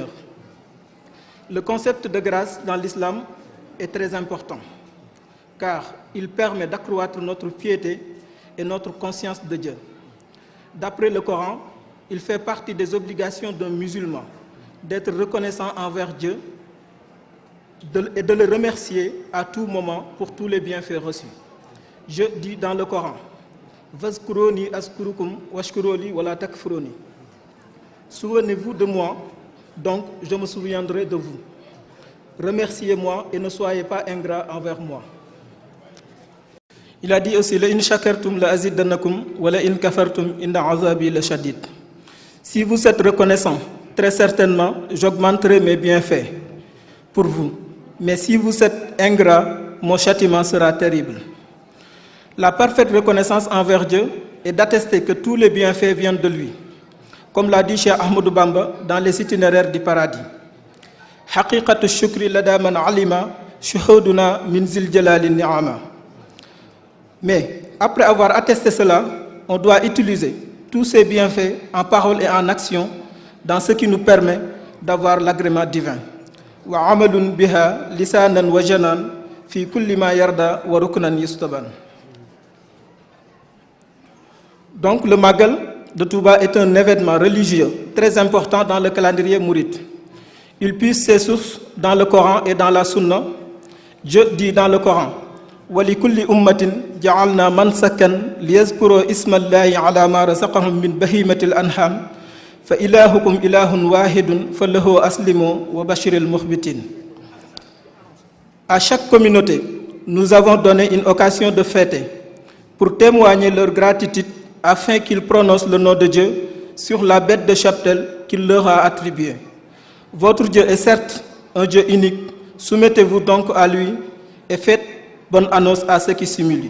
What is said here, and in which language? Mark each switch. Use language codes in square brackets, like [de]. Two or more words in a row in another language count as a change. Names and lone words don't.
[fr] Le concept de grâce dans l'islam est très important, car il permet d'accroître notre piété et notre conscience de Dieu. D'après le Coran, il fait partie des obligations d'un musulman d'être reconnaissant envers Dieu et de le remercier à tout moment pour tous les bienfaits reçus. Je dis dans le Coran: [ar] فاذكروني أذكركم واشكروا لي ولا تكفرون. [fr] Souvenez-vous de moi, donc je me souviendrai de vous. Remerciez-moi et ne soyez pas ingrats envers moi. Il a dit aussi: [ar] لئن شكرتم لأزيدنكم ولئن كفرتم إن عذابي لشديد. [fr] Si vous êtes reconnaissant, très certainement j'augmenterai mes bienfaits pour vous. Mais si vous êtes ingrat, mon châtiment sera terrible. La parfaite reconnaissance envers Dieu est d'attester que tous les bienfaits viennent de lui, comme l'a dit Cheikh Ahmadou Bamba dans les itinéraires du paradis. [ar] حقيقة الشكر لدى من علم شهودنا من ذي الجلال نعمة. [fr] Mais après avoir attesté cela, on doit utiliser tous ces bienfaits en parole et en action dans ce qui nous permet d'avoir l'agrément divin. [ar] وعمل بها لسانا وجنانا في كل ما يرضى وركنا يستبان. [fr] Donc le Magal de Touba est un événement religieux très important dans le calendrier mouride. Il puise ses sources dans le Coran et dans la Sunna. Dieu dit dans le Coran: [ar] ولكل أمة جعلنا منسكا ليذكروا اسم الله على ما رزقهم من بهيمة الأنعام فإلهكم إله واحد فله أسلموا وبشر المخبتين. [fr] À chaque communauté, nous avons donné une occasion de fêter pour témoigner leur gratitude afin qu'ils prononcent le nom de Dieu sur la bête de cheptel qu'il leur a attribuée. Votre Dieu est certes un Dieu unique, soumettez-vous donc à lui et faites bonne annonce à ceux qui s'humilient.